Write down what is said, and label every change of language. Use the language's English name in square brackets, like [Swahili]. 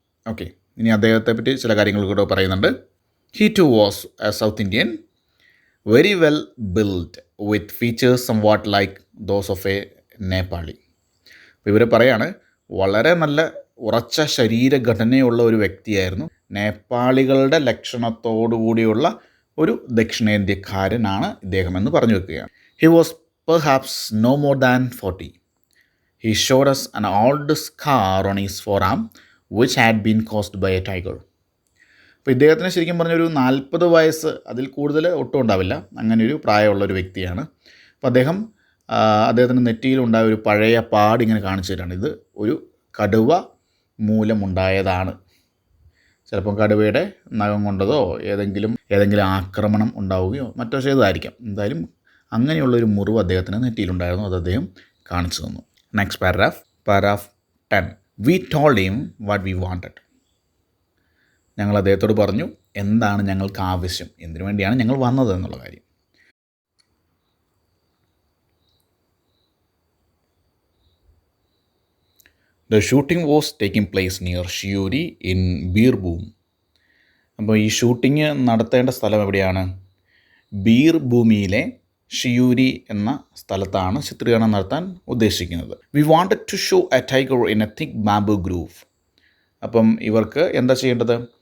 [Malayalam] Okay, ഇനി അദ്ദേഹത്തെ പറ്റി ചില കാര്യങ്ങൾ കൂടെ പറയുന്നുണ്ട്. [English] He too was a South Indian, very well build with features somewhat like those of a Nepali. [Malayalam] അപ്പോൾ ഇവർ പറയാണ്, വളരെ നല്ല ഉറച്ച ശരീരഘടനയുള്ള ഒരു വ്യക്തിയായിരുന്നു, നേപ്പാളികളുടെ ലക്ഷണത്തോടുകൂടിയുള്ള ഒരു ദക്ഷിണേന്ത്യക്കാരനാണ് ഇദ്ദേഹമെന്ന് പറഞ്ഞു വെക്കുകയാണ്. [English] He was perhaps no more than 40. He showed us an old scar on his forearm which had been caused by a tiger. [Malayalam] അപ്പോൾ ഇദ്ദേഹത്തിന് ശരിക്കും പറഞ്ഞൊരു 40 വയസ്സ്, അതിൽ കൂടുതൽ ഒട്ടും ഉണ്ടാവില്ല, അങ്ങനെ ഒരു പ്രായമുള്ളൊരു വ്യക്തിയാണ്. അപ്പോൾ അദ്ദേഹത്തിൻ്റെ നെറ്റിയിലുണ്ടായ ഒരു പഴയ പാട് ഇങ്ങനെ കാണിച്ചു തരാണ്. ഇത് ഒരു കടുവ മൂലമുണ്ടായതാണ്. ചിലപ്പം കടുവയുടെ നഖം കൊണ്ടതോ ഏതെങ്കിലും ആക്രമണം ഉണ്ടാവുകയോ മറ്റോ ചെയ്തതായിരിക്കാം. എന്തായാലും അങ്ങനെയുള്ളൊരു മുറിവ് അദ്ദേഹത്തിന് നെറ്റിയിലുണ്ടായിരുന്നു. അത് അദ്ദേഹം കാണിച്ചു തന്നു. [English] Next paragraph 10. We told him what we wanted. [Malayalam] ഞങ്ങൾ അദ്ദേഹത്തോട് പറഞ്ഞു എന്താണ് ഞങ്ങൾക്ക് ആവശ്യം, എന്തിനു വേണ്ടിയാണ് ഞങ്ങൾ വന്നത് എന്നുള്ള കാര്യം. [English] The shooting was taking place near Shiuri in Beerboom. [Malayalam] അപ്പോൾ ഈ ഷൂട്ടിങ് നടത്തേണ്ട സ്ഥലം എവിടെയാണ്? ബീർഭൂമിയിലെ ഷിയൂരി എന്ന സ്ഥലത്താണ് ചിത്രീകരണം നടത്താൻ ഉദ്ദേശിക്കുന്നത്. [English] We wanted to show a tiger in a thick bamboo grove. [Malayalam] അപ്പം ഇവർക്ക് എന്താ ചെയ്യേണ്ടത്?